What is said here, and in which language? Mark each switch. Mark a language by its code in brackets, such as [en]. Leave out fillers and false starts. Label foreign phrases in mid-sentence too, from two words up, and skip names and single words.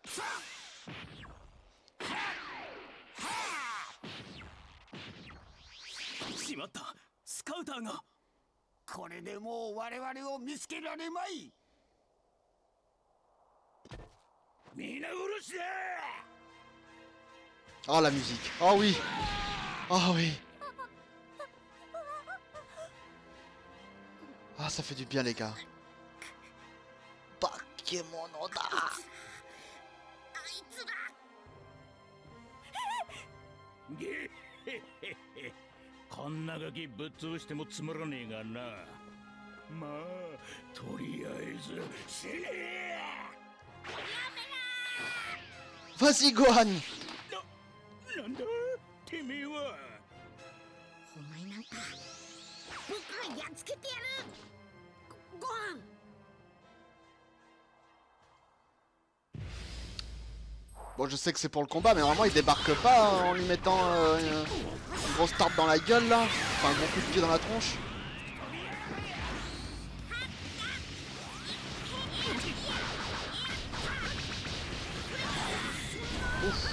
[ja] こまった。スカウターが。これでもう我々を見つけられまい。皆殺しだ。 [fr] Oh la musique. Oh oui. Oh oui. Ah ça fait du bien les gars. [ja] 化け物だ. こんなガキぶっ潰してもつまらねえがな。まあとりあえず死ね。 [fr] Vas-y Gohan. [ja] なんだてめえは。お前なんか僕がやっつけてやる。ご飯。 [fr] Bon je sais que c'est pour le combat mais normalement il débarque pas hein, en lui mettant une grosse tarte dans la gueule là. Enfin un gros coup de pied dans la tronche. Ouf.